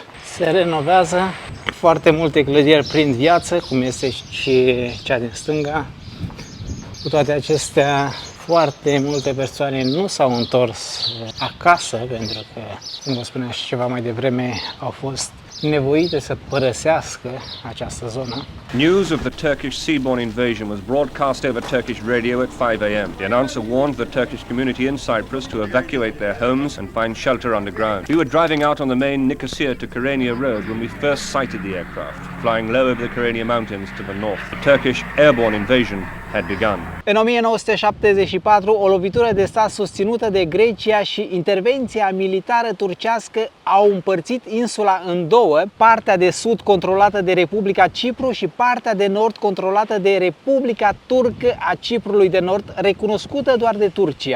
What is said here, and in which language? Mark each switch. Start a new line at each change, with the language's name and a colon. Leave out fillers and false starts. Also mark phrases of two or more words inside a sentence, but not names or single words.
Romanian: Se renovează, foarte multe clădiri prind viață, cum este și cea din stânga. Cu toate acestea, foarte multe persoane nu s-au întors acasă, pentru că, cum vă spuneam și ceva mai devreme, au fost nevoite să părăsească această zonă.
English: News of the Turkish seaborne invasion was broadcast over Turkish radio at 5 a.m. The announcer warned the Turkish community in Cyprus to evacuate their homes and find shelter underground. We were driving out on the main Nicosia to Kyrenia road when we first sighted the aircraft, flying low over the Kyrenia mountains to the north. The Turkish airborne invasion had begun.
Romanian: În 1974, o lovitură de stat susținută de Grecia și intervenția militară turcească au împărțit insula în două, partea de sud controlată de Republica Cipru și partea de nord controlată de Republica Turcă a Ciprului de Nord, recunoscută doar de Turcia.